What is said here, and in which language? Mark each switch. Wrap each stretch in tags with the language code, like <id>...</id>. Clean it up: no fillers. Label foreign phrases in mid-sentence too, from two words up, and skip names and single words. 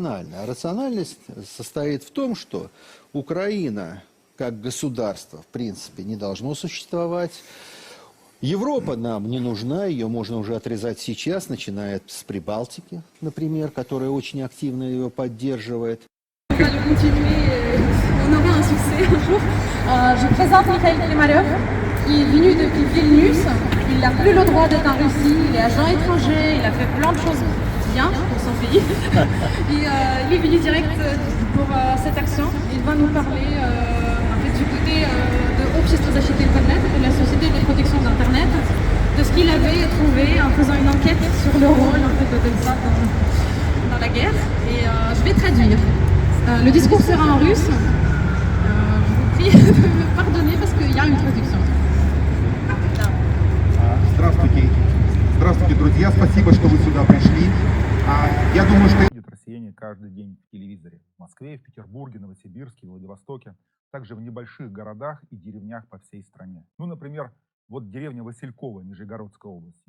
<ru>А рациональность состоит в том, что Украина как государство, в принципе, не должно существовать. Европа нам не нужна, ее можно уже отрезать сейчас, начиная с Прибалтики, например, которая очень активно ее поддерживает.</ru> <fr>On va le continuer, on aura un succès un jour. Je présente Mikhail Klimarev, qui est venu depuis Vilnius. Il n'a plus le droit d'être en Russie, il est agent étranger, il a fait plein de choses bien pour son pays. Et il est venu direct pour cette action. Il va nous parler du côté de Общество защиты Internet, de la Société de protection d'Internet, de ce qu'il avait trouvé en faisant une enquête sur le rôle en fait, de Telsat dans la guerre. Et je vais traduire. Le discours sera en russe. Je vous prie de me pardonner parce qu'il y a une traduction.</fr> <ru>Здравствуйте. Здравствуйте, друзья. Спасибо, что вы сюда пришли. Я думаю, что... Россияне каждый день в телевизоре. В Москве, в Петербурге, Новосибирске, Владивостоке. Также в небольших городах и деревнях по всей стране. Ну, например, вот деревня Васильково Нижегородской области.</ru>